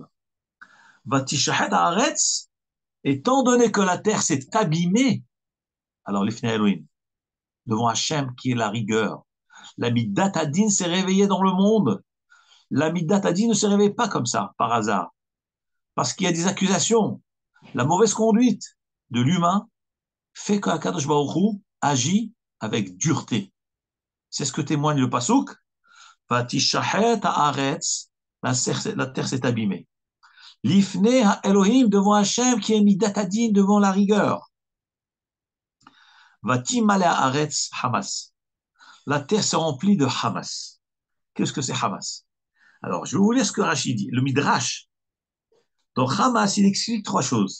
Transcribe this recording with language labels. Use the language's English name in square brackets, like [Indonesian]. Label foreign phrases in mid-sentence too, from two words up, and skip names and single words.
[Hebrew] ותשחת הארץ, [French] étant donné que la terre s'est abîmée, alors l' [Hebrew] לפני אלהים, [French] devant Hachem qui est la rigueur, la [Hebrew] מידת הדין [French] s'est réveillée dans le monde. La [Hebrew] מידת הדין [French] ne se réveille pas comme ça, par hasard. Parce qu'il y a des accusations. La mauvaise conduite de l'humain fait qu' [Hebrew] הקדוש ברוך הוא [French] agit avec dureté. C'est ce que témoigne le Pasuk. [Hebrew] ותשחת הארץ, [French] la terre s'est abîmée. [Hebrew] לפני האלהים [French] devant Hachem qui est [Hebrew] מידת הדין [French] devant la rigueur. [Hebrew] ותמלא הארץ חמס. [French] La terre s'est remplie de Hamas. Qu'est-ce que c'est Hamas? Alors, je vais vous lire ce que Rachid dit. Le Midrash, dans Hamas, il explique trois choses.